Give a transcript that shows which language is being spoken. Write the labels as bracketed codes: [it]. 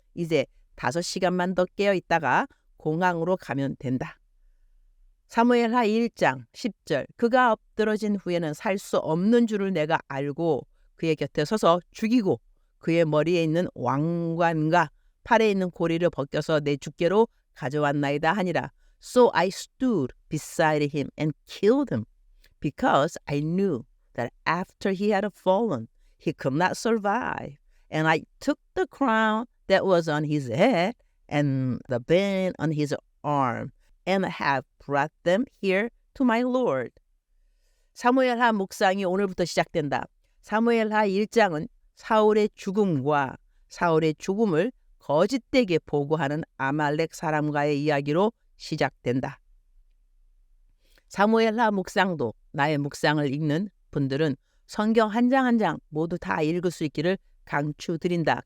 [ko] 이제 5시간만 더 깨어 있다가 공항으로 가면 된다. 사무엘하 1장 10절. 그가 엎드러진 후에는 살 수 없는 줄을 내가 알고 그의 곁에 서서 죽이고 그의 머리에 있는 왕관과 팔에 있는 고리를 벗겨서 내 주께로 가져왔나이다 하니라. [en] So I stood beside him and killed him, because I knew that after he had fallen, he could not survive. And I took the crown that was on his head and the band on his arm, and have brought them here to my Lord. [ko] 사무엘하 묵상이 오늘부터 시작된다. 사무엘하 1장은 사울의 죽음과 사울의 죽음을 거짓되게 보고하는 아말렉 사람과의 이야기로 시작된다. 사무엘하 묵상도 나의 묵상을 읽는 분들은 성경 한 장 한 장 모두 다 읽을 수 있기를 강추드린다.